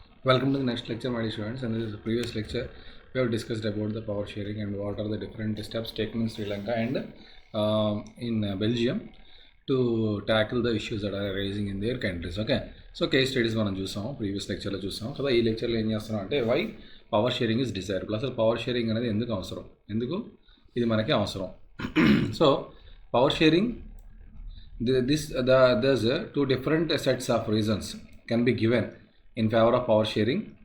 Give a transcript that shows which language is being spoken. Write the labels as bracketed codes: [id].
[en] Welcome to the next lecture, my dear students. And this is the previous lecture. We have discussed about the power sharing and what are the different steps taken in Sri Lanka and in Belgium to tackle the issues that are arising in their countries. [te] Okay, so case studies మనం చూసాం, previous లెక్చర్లో చూసాం కదా. ఈ లెక్చర్లో ఏం చేస్తున్నాం అంటే [en] why power sharing is desirable, [te] అసలు పవర్ షేరింగ్ అనేది ఎందుకు అవసరం, ఎందుకు ఇది మనకి అవసరం. [en] So power sharing there's two different sets of reasons can be given in favor of power sharing.